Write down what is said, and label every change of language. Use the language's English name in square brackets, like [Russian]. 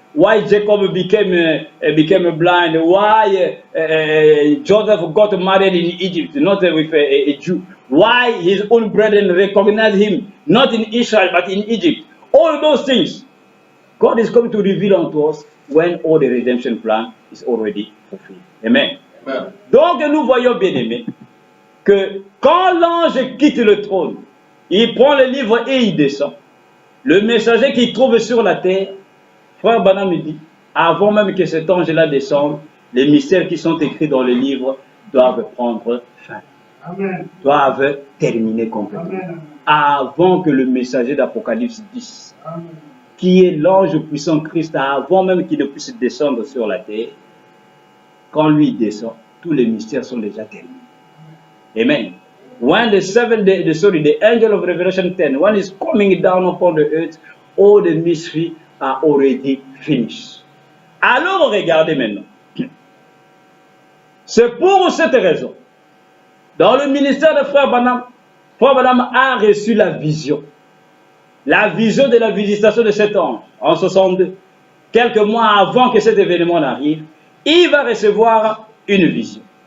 [English] Why Jacob became blind, why Joseph got married in Egypt, not with a Jew, why his own brethren recognized him, not in Israel, but in Egypt. All those things, God is coming to reveal unto us when all the redemption plan is already fulfilled. Amen. Amen. [French] Donc nous voyons, bien aimés, que quand l'ange quitte le trône, il prend le livre et il descend. Le messager qu'il trouve sur la terre, Frère Branham dit, avant même que cet ange-là descende, les mystères qui sont écrits dans le livre doivent prendre fin. Amen. Doivent terminer complètement. Amen. Avant que le messager d'Apocalypse 10, Amen, qui est l'ange puissant Christ, avant même qu'il ne puisse descendre sur la terre, quand lui descend, tous les mystères sont déjà terminés. Amen. [English] When the angel of Revelation 10, when he's coming down upon the earth, all the mystery are already finished. [French] Alors regardez maintenant. C'est pour cette raison, dans le ministère de Frère Branham a reçu la vision. La vision de la visitation de cet ange en 62. Quelques mois avant que cet événement n'arrive, il va recevoir une vision.